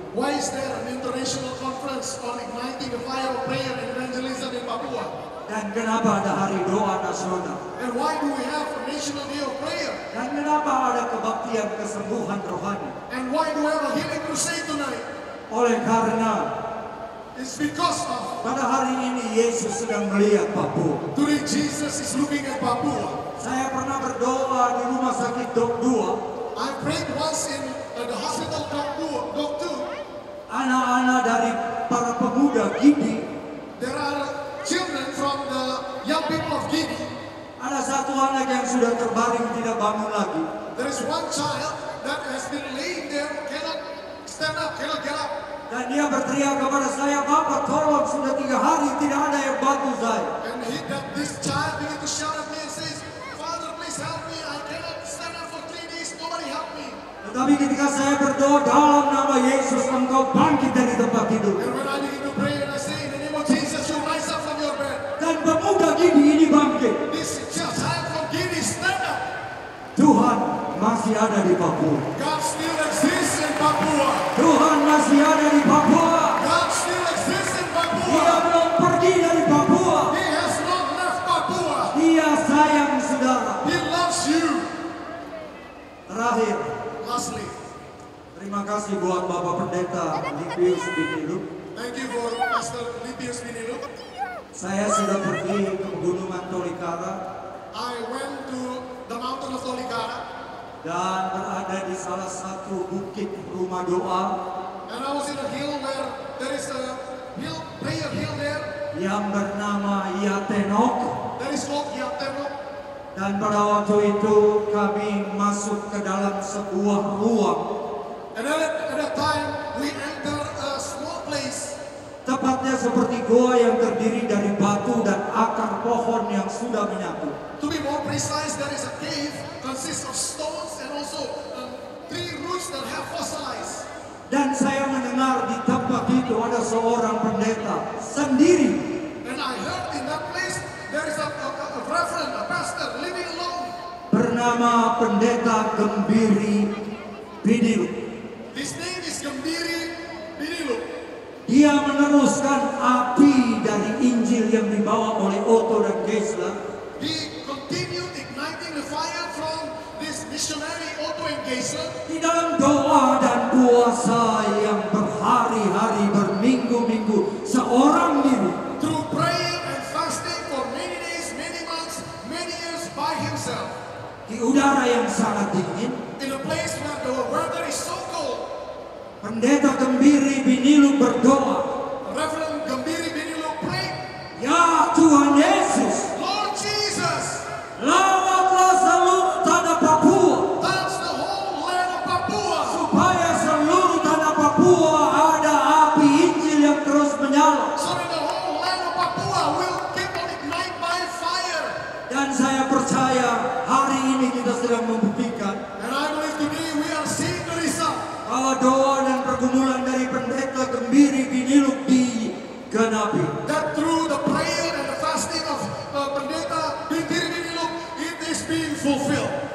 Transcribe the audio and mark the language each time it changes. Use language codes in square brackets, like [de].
[en] Why is there an international conference on igniting the fire of prayer and evangelism in Papua? [id] Dan kenapa ada hari doa nasional? [en] And why do we have a national day of prayer? [id] Dan kenapa ada kebaktian kesembuhan rohani? [en] And why do we have a healing crusade tonight? [id] Oleh karena [en] It's because of [id] pada hari ini Yesus sedang melihat Papua. [en] today Jesus is looking at Papua. [id] Saya pernah berdoa di rumah sakit Dok 2. [en] I prayed once in the hospital Dok 2. [id] Anak-anak dari para pemuda Gidi. [en] There are children from the young people of Gidi. [id] Ada satu anak yang sudah terbaring tidak bangun lagi. [en] There is one child that has been laying there, cannot stand up, cannot get up. [id] Dan dia berteriak kepada saya, Bapak tolong, sudah 3 hari tidak ada yang bantu saya. [en] And this child began to shout at me and says, Father, please help me. I cannot stand up for 3 days. Nobody help me. [id] Tetapi ketika saya berdoa dalam nama Yesus, engkau bangkit dari tempat tidur. [en] And when I begin to pray and I say, in the name of Jesus, you rise up from your bed. [id] Dan pemuda Gidi ini bangkit. [en] This child from Gidi stand up. [id] Tuhan masih ada di Papua. [en] God still exists in Papua. [id] Tuhan masih ada di Papua. [en] God still exists in Papua. [id] Dia belum pergi dari Papua. [en] He has not left Papua. [id] Dia sayang saudara. [en] He loves you. [id] Terakhir, [en] Lastly, [id] terima kasih buat Bapak Pendeta Lipius Binilu. [en] thank you for Pastor Lipius Binilu. [id] Saya sudah pergi ke Pegunungan Tolikara [en] I went to the mountain of Tolikara [id] dan berada di salah satu bukit rumah doa [en] and I was in a hill where there is a prayer hill there [id] yang bernama Yatenok. [en] that is called Yatenok. [id] Dan pada waktu itu kami masuk ke dalam sebuah ruang. [en] And at that time we entered a small place. [id] Tepatnya seperti goa yang terdiri dari batu dan akar pohon yang sudah menyatu. [en] To be more precise, there is a cave consists of stones and also tree roots that have fossilized. [id] Dan saya mendengar di tempat itu ada seorang pendeta sendiri. [en] And I heard in that place there is a reverend, a pastor living alone. [id] Bernama Pendeta Gembiri Binilu. [en] His name is Gembiri Binilu. [id] Dia meneruskan api dari Injil yang dibawa oleh Otto dan Geisler. [en] He continued igniting the fire from this missionary Otto and Geisler [id] Di dalam doa dan puasa yang berhari-hari, berminggu-minggu, seorang diri. [en] through praying and fasting for many days, many months, many years by himself. [id] Di udara yang sangat dingin, [en] In a place where the weather is so cold, [id] Pendeta Gembiri Binilu berdoa, [en] Reverend Gembiri Binilu prayed, [id] Ya Tuhan Yesus, [en] Lord Jesus, [id] lawatlah seluruh tanah Papua, [en] touch the whole land of Papua, [id] supaya seluruh tanah Papua ada api Injil yang terus menyala. [en] so that the whole land of Papua will keep on ignite by fire. [id] Dan saya percaya hari ini kita sedang membuktikan [en] And I believe today we are seeing the result. [id] bahwa doa dan pergumulan dari Pendeta Gembiri Binilu digenapi. [en] That through the prayer and the fasting of Pendeta Gembiri Binilu, it is being fulfilled.